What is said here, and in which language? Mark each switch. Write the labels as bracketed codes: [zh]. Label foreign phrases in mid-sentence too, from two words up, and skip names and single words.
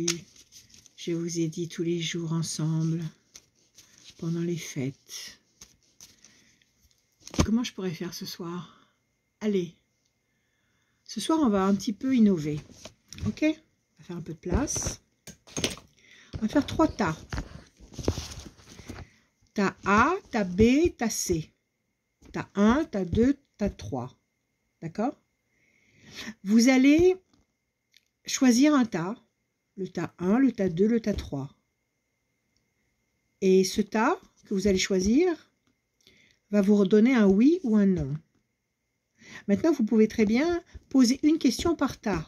[fr] Je vous ai dit tous les jours ensemble, pendant les fêtes. Comment je pourrais faire ce soir? Allez, ce soir on va un petit peu innover. Ok? On va faire un peu de place. On va faire 3 tas. Tas A, tas B, tas C. Tas 1, tas 2, tas 3. D'accord? Vous allez choisir un tas. Le tas 1, le tas 2, le tas 3. Et ce tas que vous allez choisir va vous redonner un oui ou un non. Maintenant, vous pouvez très bien poser une question par tas.